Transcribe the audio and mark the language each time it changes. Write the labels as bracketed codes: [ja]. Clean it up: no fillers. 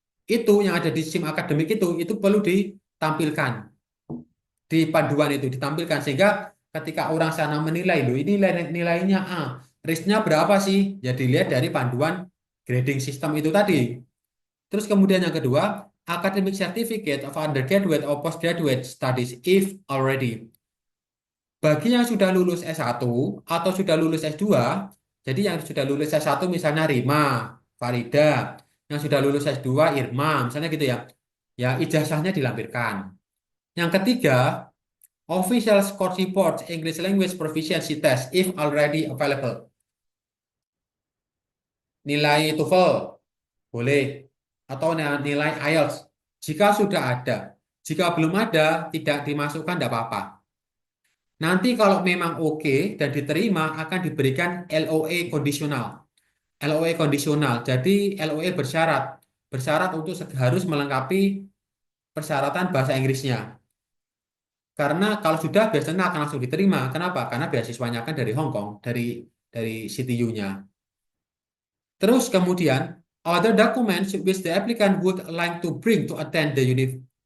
[id] Itu yang ada di SIM akademik itu perlu ditampilkan di panduan itu ditampilkan sehingga ketika orang sana menilai loh ini nilainya A, risknya berapa sih? Ya dilihat dari panduan grading system itu tadi. Terus kemudian yang kedua, [en] academic certificate of undergraduate or postgraduate studies if already. [id] Bagi yang sudah lulus S1 atau sudah lulus S2, jadi yang sudah lulus S1 misalnya Rima, Farida, yang sudah lulus S2 Irma, misalnya gitu ya. Ya, ijazahnya dilampirkan. Yang ketiga, official score report English language proficiency test if already available. Nilai TOEFL boleh atau nilai IELTS jika sudah ada. Jika belum ada, tidak dimasukkan tidak apa-apa. Nanti kalau memang oke dan diterima akan diberikan LOE kondisional. LOE kondisional. Jadi LOE bersyarat. Bersyarat untuk harus melengkapi persyaratan bahasa Inggrisnya. Karena kalau sudah biasanya akan langsung diterima. Kenapa? Karena beasiswanya kan dari Hong Kong, dari CTU-nya. [en] Terus kemudian other documents which the applicant would like to bring to attend the unit.